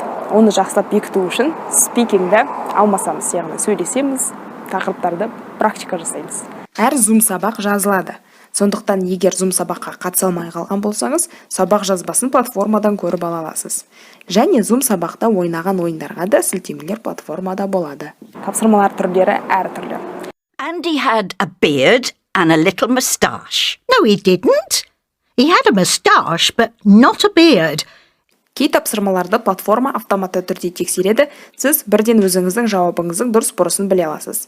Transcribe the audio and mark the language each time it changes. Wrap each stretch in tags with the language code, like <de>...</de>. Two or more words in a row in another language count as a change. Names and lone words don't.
<kk>Оны жақсылап бекіту үшін speakingді алмасамыз, яғни сөйлесеміз, тақырыптарды практика жасаймыз. Әр Zoom сабақ жазылады. Сондықтан егер Zoom сабаққа қатыса алмай қалған болсаңыз, сабақ жазбасын платформадан көріп ала аласыз. Және Zoom сабақта ойнаған ойындарға да сілтемелер платформада болады. Тапсырмалар түрлері әртүрлі.</kk> <en>Andy had a beard and a little moustache. No, he didn't. He had a moustache, but not a beard.</en> <kk>Кей тапсырмаларды платформа автоматты түрде тексереді, сіз бірден өзіңіздің жауабыңыздың дұрыс бұрысын біле аласыз.</kk>